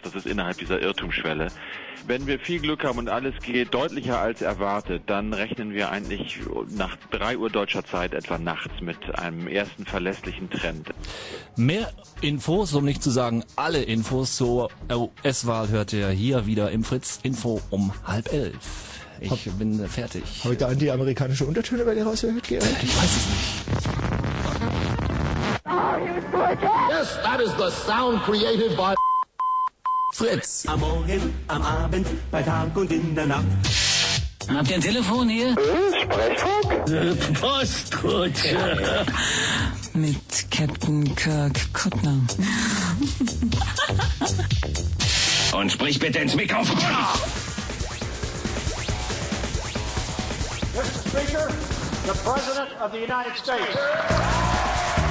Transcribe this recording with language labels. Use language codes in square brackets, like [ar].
[de] Das ist innerhalb dieser Irrtumsschwelle. Wenn wir viel Glück haben und alles geht deutlicher als erwartet, dann rechnen wir eigentlich nach 3 Uhr deutscher Zeit etwa nachts mit einem ersten verlässlichen Trend. Mehr Infos, um nicht zu sagen alle Infos zur US-Wahl, hört ihr hier wieder im Fritz-Info um 22:30. Ich bin fertig. Habe ich da anti-amerikanische Untertöne bei dir rausgehört, Gerhard? Ich weiß es nicht. [en] Yes, that is the sound created by Fritz. [de] Am Morgen, am Abend, bei Tag und in der Nacht. Habt ihr ein Telefon hier? Sprechfunk? Postkutsche. Ja. Mit Captain Kirk Kuttner. Und sprich bitte ins Mikrofon. [en] Mr. Speaker, the President of the United States.